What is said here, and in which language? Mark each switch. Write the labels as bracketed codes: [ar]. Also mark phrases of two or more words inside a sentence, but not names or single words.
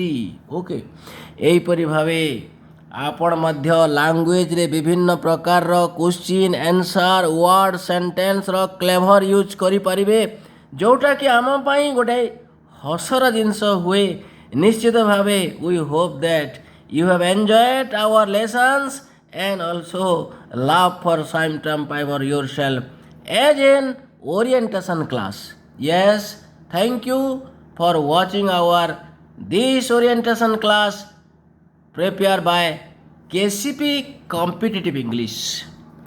[or] ଓକେ, ଏହିପରି ଭାବେ ଆପଣ ମଧ୍ୟ ଲାଙ୍ଗୁଏଜରେ ବିଭିନ୍ନ ପ୍ରକାରର [en] question answer [or] ୱାର୍ଡ଼ ସେଣ୍ଟେନ୍ସର କ୍ଲେଭର ୟୁଜ୍ କରିପାରିବେ ଯେଉଁଟାକି ଆମ ପାଇଁ ଗୋଟେ ହସର ଜିନିଷ ହୁଏ। ନିଶ୍ଚିତ ଭାବେ [en] we hope that you have enjoyed our lessons and also laugh for some time for yourself as in orientation class. Yes, thank you for watching our this orientation class prepared by KCP Competitive English.